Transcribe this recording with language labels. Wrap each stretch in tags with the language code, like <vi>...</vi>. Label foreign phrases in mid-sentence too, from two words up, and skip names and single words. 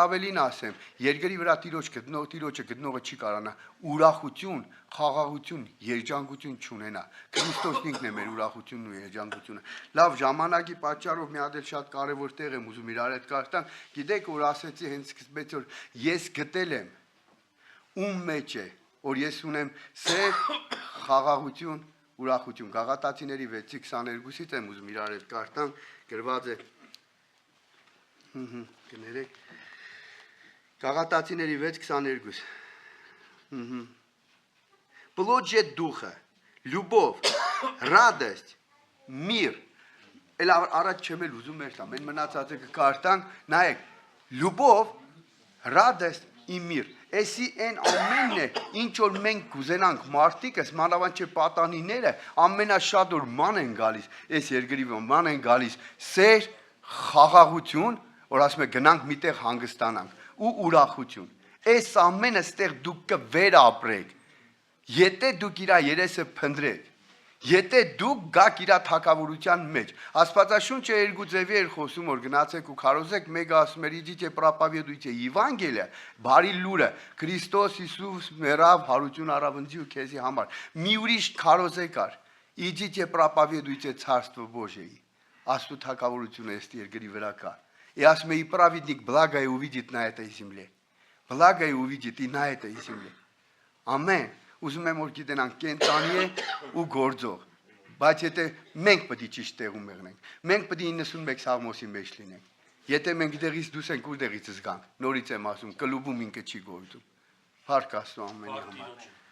<hy>ավելին ասեմ, երկրի վրա տիրոջը գտնողը չի կարանա ուրախություն, խաղաղություն, երջանկություն չունենա։ Քրիստոսն ինքն է մեր ուրախությունն ու երջանկությունը։ Լավ, ժամանակի պատճառով մի հատ էլ շատ կարևոր տեղ եմ ուզում իրար հետ կարտամ։ Գիտեք, որ ասեցի հենց սկզբից որ ես գտել եմ ում մեջ է, որ ես ունեմ սեր, խաղաղություն, ուրախություն։ Գաղատացիների 6:22-ից եմ ուզում իրար հետ կարտամ, գրված է Կներեք Գաղատացիների 6:22</hy> <ru>Плоть же духа, любовь, радость, мир</ru> <hy>Էլ առաջ չեմ էլ ուզում էր տամ, են մնացածը կկարտանք, նայեք,</hy> <ru>любовь, радость и мир</ru> <hy>Էսի են ամենն է, ինչ որ մենք կուզենանք մարդիկս, մանավանդ չէ պատանիները, ամենաշատ որ ման են գալիս, այս երկրի ման են գալիս, սեր, խաղաղություն որ ասում է գնանք միտեղ հանգստանանք ու ուրախություն։ Այս ամենը ստեղ դուք կվերապրեք։ Եթե դուք իրա երեսը փնտրեք, եթե դուք գաք իրա թակավորության մեջ, Աստվածաշունչը երկու ձևի էր խոսում որ գնացեք ու քարոզեք, մեկը ասում էր</hy> <ru>идите проповедуйте Евангелие,</ru> <hy>բարի լուրը, Քրիստոս Հիսուս մեռավ, հարություն առավ ինձի ու քեզի համար։ Մի ուրիշ քարոզեք կար,</hy> <ru>идите проповедуйте Царство Божие։</ru> <hy>Աստծո թակավորությունը այս երկրի վրա կա։</hy> <ru>И</ru> <hy>ասում է</hy> <ru>и праведник благое увидит на этой земле. Благое увидит и на этой земле.</ru> <hy>Ամեն։ Ուզում եմ որ գիտենանք կենտանի է ու գործող։ Բայց եթե մենք պետք է ճիշտ տեղում եղնենք, մենք պետք է 91 Սաղմոսի մեջ լինենք։ Եթե մենք դեղից դուրս ենք, ուր դեղից զգանք։ Նորից եմ ասում, կլուբում ինքը չի գործում։ Փառք Աստծո ամենի համար։</hy>